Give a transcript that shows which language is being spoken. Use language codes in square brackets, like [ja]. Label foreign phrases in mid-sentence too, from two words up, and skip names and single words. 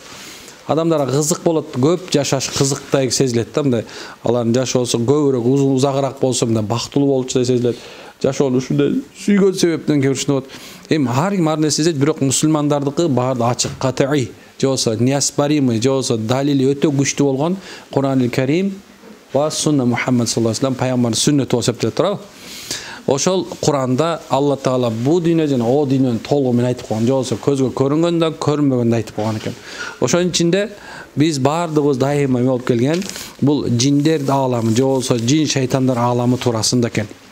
[ky] Адамдарга кызык болот, көп жашаш кызыктай сезилет да, мындай алардын жашоосу көбүрөөк узагыраак болсо мындай бактылуу болчудай сезилет. Жашоону ушундай сүйгөн себептен кээ ушундай болот. Эми ар ким ар нерсе сезет, бирок мусулмандардыкы баары ачык, катыи, же болбосо неоспоримый, же болбосо далили өтө күчтүү болгон Куранил Карим ва сунна Мухаммад [ar] صلى الله عليه وسلم [ky] пайгамбардын сүннөтү болуп эсептелет турабы? Ошол Куранда Алла Таала бу дүйнө жана о дүйнөнү толугу менен айтып койгон, же болбосо көзгө көрүнгөндө, көрүнбөгөндө айтып койгон экен. Ошонун ичинде биз баардыгыбыз дайыма болуп келген бул жиндер ааламы, же болбосо жин шайтандар ааламы туурасында экен.